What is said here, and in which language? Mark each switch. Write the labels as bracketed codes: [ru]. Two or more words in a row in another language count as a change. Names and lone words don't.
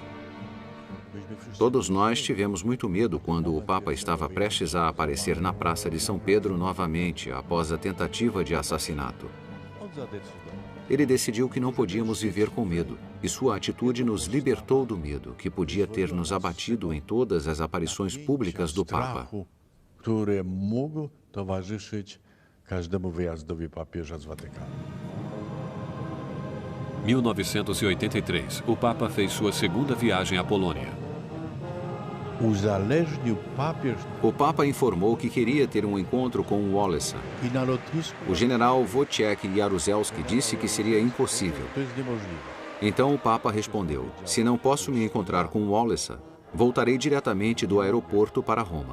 [pt] Todos nós tivemos muito medo quando o Papa estava prestes a aparecer na Praça de São Pedro novamente após a tentativa de assassinato. Ele decidiu que não podíamos viver com medo, e sua atitude nos libertou do medo que podia ter nos abatido em todas as aparições públicas do Papa. [pl] Który mógł towarzyszyć każdemu wyjazdowi papieża z Watykanu. [pt] 1983, o Papa fez sua segunda viagem à Polônia. [pl] Uzależnił papież [pt] O Papa informou que queria ter um encontro com o Wałęsa. [pl] i na lotnisku. [pt] O general Wojciech Jaruzelski disse que seria impossível. [pl] To jest niemożliwe. [pt] Então o Papa respondeu: se não posso me encontrar com o Wałęsa, voltarei diretamente do aeroporto para Roma.